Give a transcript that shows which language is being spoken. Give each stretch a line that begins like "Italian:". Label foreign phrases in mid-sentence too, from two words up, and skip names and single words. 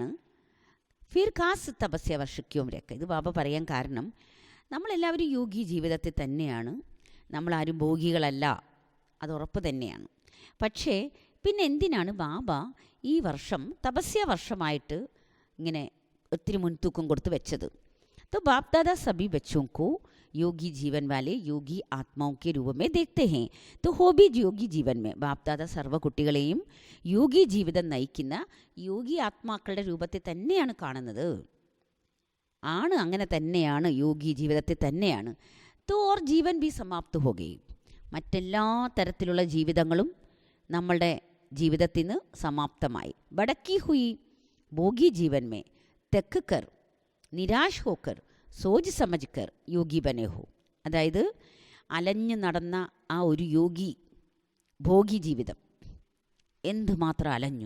Hindi: फिर ख़ास
Malayalam: തപസ്യ വർഷിക്കുമ്പോഴൊക്കെ ഇത് ബാബ പറയാൻ കാരണം, നമ്മളെല്ലാവരും യോഗി ജീവിതത്തിൽ തന്നെയാണ്. നമ്മളാരും ഭോഗികളല്ല, അത് ഉറപ്പ് തന്നെയാണ്. പക്ഷേ പിന്നെ എന്തിനാണ് ബാബ ഈ വർഷം തപസ്യ വർഷമായിട്ട് ഇങ്ങനെ ഒത്തിരി മുൻതൂക്കം കൊടുത്ത് വെച്ചത്?
Hindi: तो बाप दादा सभी बच्चों को योगी जीवन वाले योगी आत्माओं के रूप में देखते हैं. तो हो भी योगी जीवन में बाप दादा
Malayalam: സർവ്വ കുട്ടികളെയും യോഗി ജീവിതം നയിക്കുന്ന യോഗി ആത്മാക്കളുടെ രൂപത്തിൽ തന്നെയാണ് കാണുന്നത്. ആണ്, അങ്ങനെ തന്നെയാണ്, യോഗി ജീവിതത്തിൽ തന്നെയാണ്.
Hindi: तो और जीवन भी समाप्त हो गई.
Malayalam: മറ്റെല്ലാ തരത്തിലുള്ള ജീവിതങ്ങളും നമ്മളുടെ ജീവിതത്തിൽ നിന്ന് സമാപ്തമായി.
Hindi: भटकी हुई भोगी जीवन में थक कर निराश होकर सोच समझ कर योगी बने हो.
Malayalam: അതായത് അലഞ്ഞു നടന്ന ആ ഒരു യോഗി ഭോഗി ജീവിതം എന്തുമാത്രം അലഞ്ഞു.